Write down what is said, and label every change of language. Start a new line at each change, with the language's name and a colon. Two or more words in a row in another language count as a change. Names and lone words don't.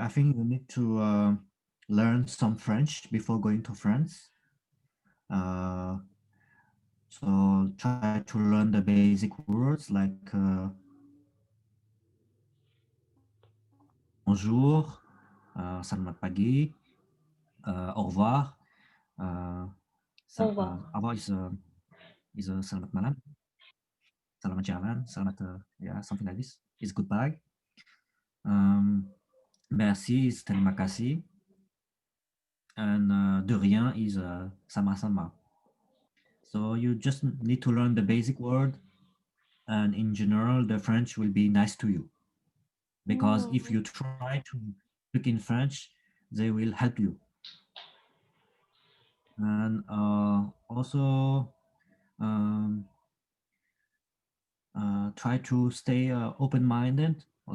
English: I think you need to learn some French before going to France. Uh, so try to learn the basic words like bonjour,
Indonesian: selamat pagi,
French: au revoir. Uh,
English: Oh wow.
French: au revoir
English: is
Indonesian: selamat malam, selamat jalan, selamat
English: yeah, something like this. Is goodbye. Um, Merci is
Indonesian: terima kasih,
English: and
French: de rien
English: is sama-sama. So you just need to learn the basic word, and in general, the French will be nice to you because if Mm. you try to speak in French, they will help you. And also um, try to stay open-minded, okay?